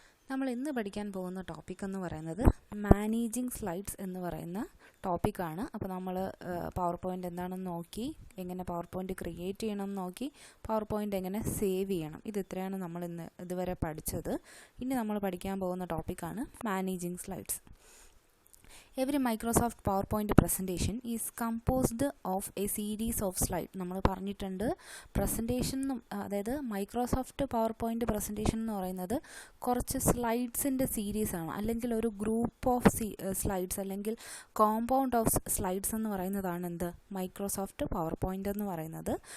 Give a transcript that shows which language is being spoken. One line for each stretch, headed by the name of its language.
Malayalam: നമ്മൾ ഇന്ന് പഠിക്കാൻ പോകുന്ന ടോപ്പിക് എന്ന് പറയുന്നത് മാനേജിങ് സ്ലൈഡ്സ് എന്ന് പറയുന്ന ടോപ്പിക്കാണ്. അപ്പോൾ നമ്മൾ പവർ പോയിൻ്റ് എന്താണെന്ന് നോക്കി, എങ്ങനെ പവർ പോയിൻ്റ് ക്രിയേറ്റ് ചെയ്യണം എന്ന് നോക്കി, പവർ പോയിൻ്റ് എങ്ങനെ സേവ് ചെയ്യണം, ഇത് ഇത്രയാണ് നമ്മൾ ഇതുവരെ പഠിച്ചത്. ഇനി നമ്മൾ പഠിക്കാൻ പോകുന്ന ടോപ്പിക്കാണ് managing slides.
English: Every Microsoft PowerPoint presentation is composed of a series of slides.
Malayalam: നമ്മൾ പറഞ്ഞിട്ടുണ്ട് പ്രസൻറ്റേഷൻ, അതായത് മൈക്രോസോഫ്റ്റ് പവർ പോയിൻ്റ് പ്രസൻറ്റേഷൻ എന്ന് പറയുന്നത് കുറച്ച് സ്ലൈഡ്സിൻ്റെ സീരീസാണ്, അല്ലെങ്കിൽ ഒരു ഗ്രൂപ്പ് ഓഫ് സ്ലൈഡ്സ് അല്ലെങ്കിൽ കോമ്പൗണ്ട് ഓഫ് സ്ലൈഡ്സ് എന്ന് പറയുന്നതാണ് എന്ത് മൈക്രോസോഫ്റ്റ് പവർ പോയിൻ്റ് എന്ന് പറയുന്നത്.